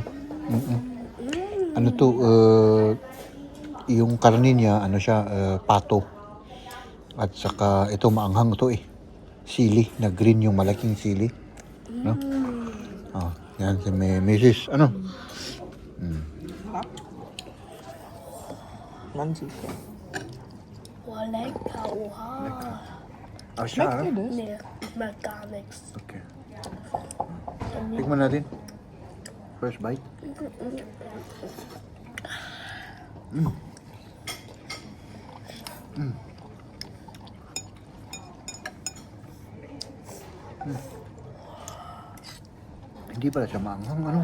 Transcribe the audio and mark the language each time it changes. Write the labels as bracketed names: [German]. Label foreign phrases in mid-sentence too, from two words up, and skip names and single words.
[Filipino] Ano to, yung karne niya, ano siya, pato. At saka, ito maanghang to eh. Sili, na green yung malaking sili. No? Yan si Mrs. Ano? Mantika. [German] Oh, lecker, oha. [Filipino] Siya, [German] Schmeckt dir das? Nee, ich mag gar nichts. [Filipino] Okay. Tikman natin. [English] First bite. [Filipino] Hindi pala siya maanghang, ano?